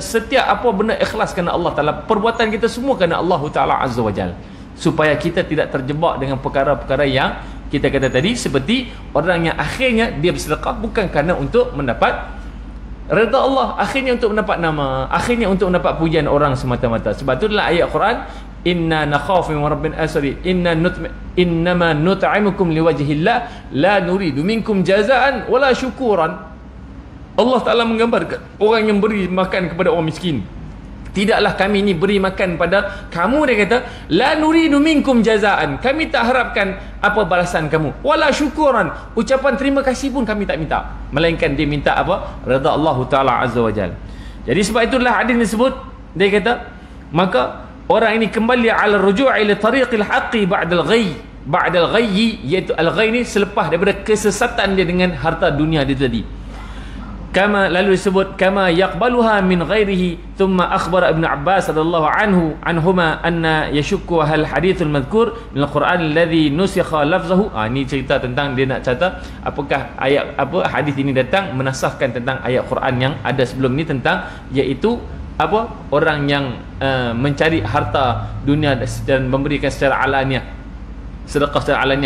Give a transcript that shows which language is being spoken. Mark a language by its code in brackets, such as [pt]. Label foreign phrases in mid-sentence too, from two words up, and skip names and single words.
[ms] Setiap apa benda ikhlas kerana Allah Ta'ala, perbuatan kita semua kerana Allah Ta'ala [ar] عز وجل, [ms] supaya kita tidak terjebak dengan perkara-perkara yang kita kata tadi, seperti orang yang akhirnya dia bersedekah bukan kerana untuk mendapat redha Allah, akhirnya untuk mendapat nama, akhirnya untuk mendapat pujian orang semata-mata. Sebab itu dalam ayat Quran, [ar] إنا نخاف من ربنا عسري إنما نطعمكم لوجه الله لا نريد منكم جزاء ولا شكورا. [ms] Allah Ta'ala menggambarkan orang yang beri makan kepada orang miskin, tidaklah kami ni beri makan pada kamu, dia kata, [ar] لا نريد منكم جزاء, [ms] kami tak harapkan apa balasan kamu, [ar] ولا شكورا, [ms] ucapan terima kasih pun kami tak minta, melainkan dia minta apa? Redha Allah Ta'ala [ar] عز وجل. [ms] Jadi sebab itulah hadis disebut, dia kata, maka orang ini kembali [ar] على رجوعي لطريق الحق بعد الغي, [ms] iaitu al-ghayy ni selepas daripada kesesatan dia dengan harta dunia dia tadi. Kama, lalu disebut [ar] كما يقبلها من غيره ثم أخبر ابن عباس رضي الله عنهما أن يشك هل الحديث المذكور من القرآن الذي نسخ لفظه. [ms] Ini cerita tentang dia nak cerita apakah ayat hadis ini datang menasahkan tentang ayat Quran yang ada sebelum ni, tentang iaitu orang yang mencari harta dunia dan memberikan secara alaniah, sedekah secara alaniah.